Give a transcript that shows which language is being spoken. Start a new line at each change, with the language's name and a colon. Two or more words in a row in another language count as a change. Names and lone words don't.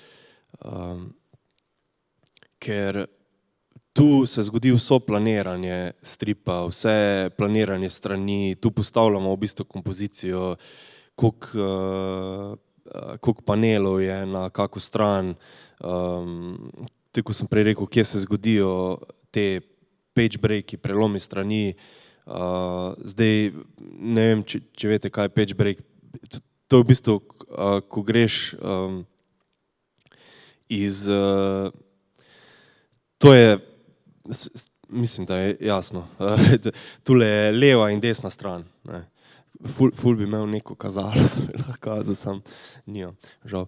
Slovenian: Ker tu se zgodi vso planiranje stripa, vse planiranje strani, tu postavljamo v bistvu kompozicijo, koliko panelov je na kako stran, tako sem prej rekel, kje se zgodijo te
English: page breaki,
Slovenian: prelomi strani. Zdaj, ne vem, če veste, kaj je
English: page break.
Slovenian: To je v bistvu, ko greš iz... To je, mislim, da je jasno, tule je leva in desna stran. Ful bi imel neko kazalo, da bi lahko kazal, sam nimam, žal.